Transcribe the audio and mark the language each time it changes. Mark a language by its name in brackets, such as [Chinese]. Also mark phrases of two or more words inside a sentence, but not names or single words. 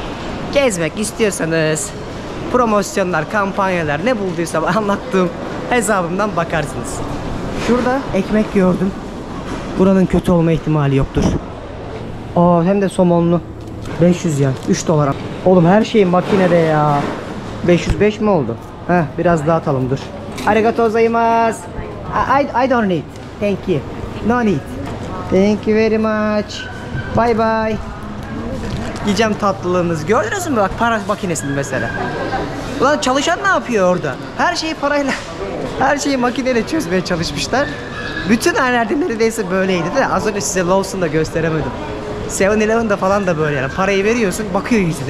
[Turkish] Gezmek istiyorsanız promosyonlar, kampanyalar, ne bulduysam anlattığım hesabımdan bakarsınız. Şurada ekmek gördüm. Buranın kötü olma ihtimali yoktur. Aa, hem de somonlu. 500 yen. 3 dolar. Oğlum her şey makinede ya. 505 mi oldu? Heh, biraz daha atalım, dur. [Japanese] ありがとうございます. [English] I don't need. Thank you. No need. Thank you very much. Bye bye. [Turkish] Yiyeceğim tatlılığınızı. Gördünüz mü bak, para makinesini mesela. Ulan çalışan ne yapıyor orada? Her şeyi parayla, her şeyi makineyle çözmeye çalışmışlar. Bütün her yerde neredeyse böyleydi de az önce size Lawson'da gösteremedim. 7-Eleven'da falan da böyle yani. Parayı veriyorsun, bakıyor yüzüne.